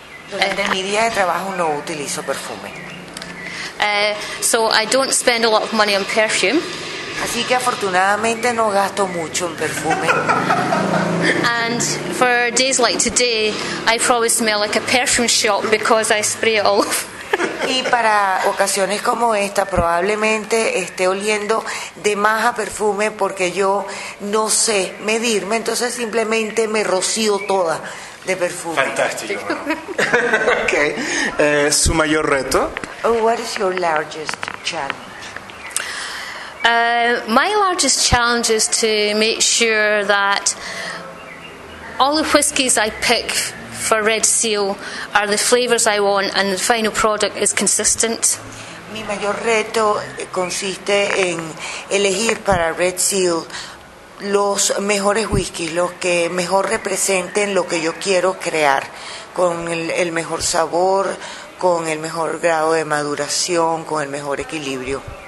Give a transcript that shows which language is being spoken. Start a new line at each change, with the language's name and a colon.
Spanish: Durante mi día de trabajo no utilizo perfume.
English: So I don't spend a lot of money on perfume.
Spanish: Así que afortunadamente no gasto mucho en perfume.
English: And for days like today, I probably smell like a perfume shop because I spray it all.
Spanish: Y para ocasiones como esta probablemente esté oliendo de más a perfume porque yo no sé medirme, entonces simplemente me rocío toda. De perfume. Fantástico. Okay. ¿Su mayor reto?
English: Oh, what is your largest challenge? My largest challenge is to make sure that all the whiskies I pick for Red Seal are the flavors I want and the final product is consistent.
Spanish: Mi mayor reto consiste en elegir para Red Seal los mejores whiskies, los que mejor representen lo que yo quiero crear, con el mejor sabor, con el mejor grado de maduración, con el mejor equilibrio.